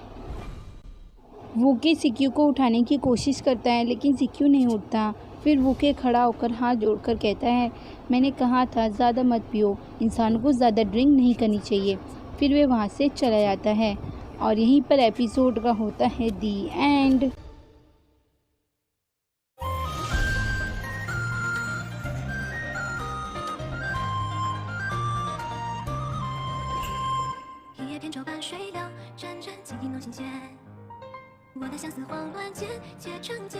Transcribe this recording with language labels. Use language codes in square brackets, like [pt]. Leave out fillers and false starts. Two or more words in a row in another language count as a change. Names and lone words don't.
[hi] वुकी सिक्यू को उठाने की कोशिश करता है लेकिन सिक्यू नहीं उठता। फिर वुकी खड़ा होकर हाथ जोड़कर कहता है, मैंने कहा था ज़्यादा मत पियो, इंसानों को ज़्यादा ड्रिंक नहीं करनी चाहिए। फिर वे वहाँ से चला जाता है और यहीं पर एपिसोड का होता है [en] the end. [zh] 一夜变成半水流，阵阵蜻蜓弄心弦。我的相思慌乱间，结成茧。